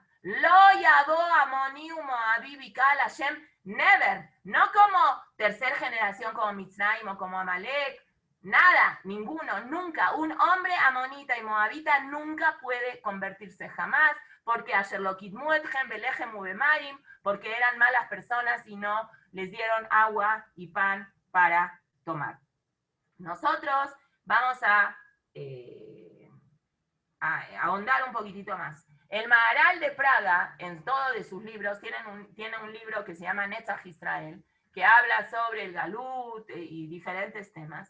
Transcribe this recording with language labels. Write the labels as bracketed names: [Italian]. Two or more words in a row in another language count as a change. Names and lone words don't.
[Hebrew] Lo yadó Amoní Moabí Bikal Hashem, never. [Spanish] No como tercera generación como Mitzrayim o como Amalek, nada, ninguno, nunca. Un hombre amonita y moabita nunca puede convertirse jamás, porque [Hebrew] Asher lo kitmu etchem belechem ubemaim, [Spanish] porque eran malas personas y no les dieron agua y pan para tomar. Nosotros vamos a ahondar un poquitito más. El Maharal de Praga, en todos de sus libros, tiene un libro que se llama Netzach Israel, que habla sobre el Galut y diferentes temas.